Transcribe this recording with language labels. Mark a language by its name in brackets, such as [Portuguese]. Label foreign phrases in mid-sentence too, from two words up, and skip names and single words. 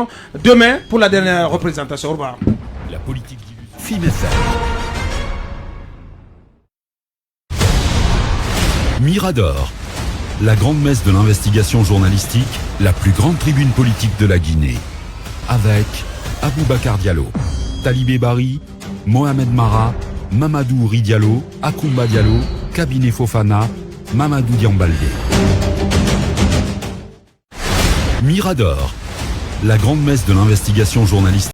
[French] Demain pour la dernière représentation. Au revoir. La politique du FIM FM. Mirador, la grande messe de l'investigation journalistique, la plus grande tribune politique de la Guinée. Avec Aboubacar Diallo, Talibé Bari, Mohamed Mara, Mamadou Ouri Diallo, Akoumba Diallo, Kabinet Fofana, Mamadou Diambaldé. Mirador, la grande messe de l'investigation journalistique.